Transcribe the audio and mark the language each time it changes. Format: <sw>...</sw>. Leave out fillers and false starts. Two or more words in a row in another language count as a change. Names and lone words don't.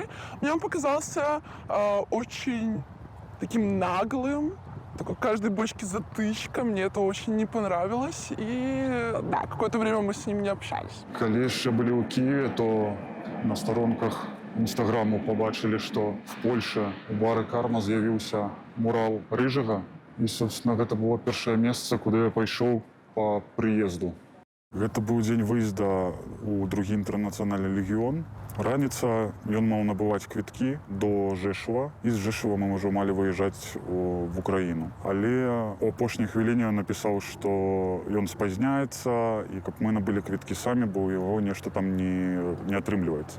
<ru>Мне он показался очень таким наглым. Такой каждой бочке затычка. Мне это очень не понравилось. И да, какое-то время мы с ним не общались.</ru> <uk>Коли ще були у Києві, то на сторонках інстаграму побачили, що в Польщі у бары «Карма» з'явився мурал Рыжага.</uk> <be>І, собственно, гэта было першае месца, куды я пайшоў по прыезду. Гэта быў дзень выезда ў другі інтэрнацыянальны легіён. Раніца ён маў набываць квіткі до Жэшува, і з Жэшува мы ўжо малі выязджаць в Украіну. Але у апошняй хвіліне ён напісаў, што ён спазняецца, і каб мы набылі квіткі самі, бо ў яго нешта там не атрымліваецца.</be>